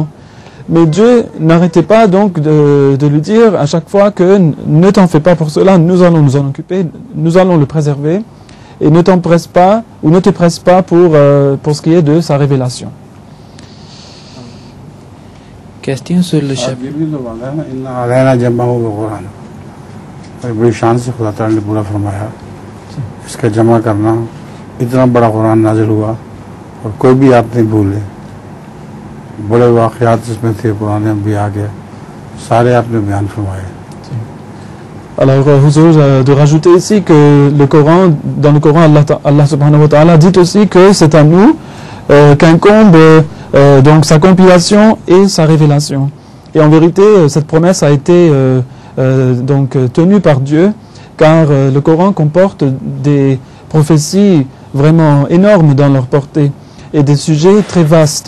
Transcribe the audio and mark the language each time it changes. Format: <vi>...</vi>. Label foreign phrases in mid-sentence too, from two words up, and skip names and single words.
<fr>Mais Dieu n'arrêtait pas donc de lui dire à chaque fois que ne t'en fais pas pour cela, nous allons nous en occuper, nous allons le préserver, et ne t'empresse pas ou ne te presse pas pour ce qui est de sa révélation. Question sur le chapitre.</fr> <ur>بڑی شان سے خدا تعالیٰ نے پورا فرمایا، اس کا جمع کرنا، اتنا بڑا قرآن نازل ہوا اور کوئی بھی آپ نہیں بھولے. بڑے واقعات اس میں تھے، قرآن میں بھی آ گیا، سارے آپ نے بیان فرمائے.</ur> <fr>Alors, Huzour, de rajouter ici que dans le Coran, Allah</fr> <ar>سبحانه وتعالى</ar> <fr>dit aussi que c'est à nous qu'incombe donc sa compilation et sa révélation. Et en vérité, cette promesse a été donc tenue par Dieu, car le Coran comporte des prophéties vraiment énormes dans leur portée et des sujets très vastes.</fr>